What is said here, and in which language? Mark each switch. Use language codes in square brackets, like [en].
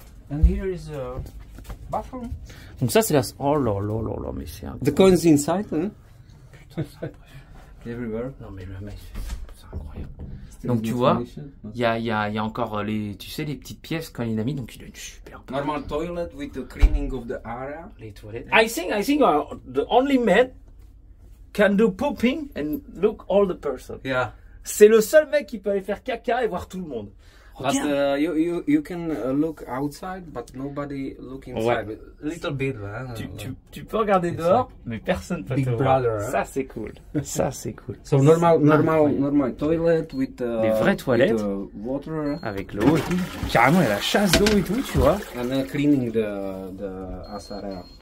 [en] And here is a bathroom. [fr] Donc ça c'est la... Oh là là là là, mais c'est incroyable. [en] The coins inside, hein? Putain, everywhere. [fr] Non mais le mec, c'est incroyable. Donc tu vois, il y a encore les petites pièces quand il a mis, donc il a une super... [en] Normal toilet with the cleaning of the area. [fr] Les toilettes. [en] I think the only man can do pooping and look all the person. Yeah. [fr] C'est le seul mec qui peut aller faire caca et voir tout le monde. [en] But you can look outside, but nobody look inside. [fr] Ouais. [en] Little bit, hein. [fr] Tu peux regarder dehors, mais personne peut te voir. [en] Brother, [fr] ça c'est cool. Ça c'est cool. [en] So normal toilet with [fr] des vraies toilettes [en] water [fr] avec l'eau et tout. Carrément il y a la chasse d'eau et tout, tu vois. [en] And cleaning the area.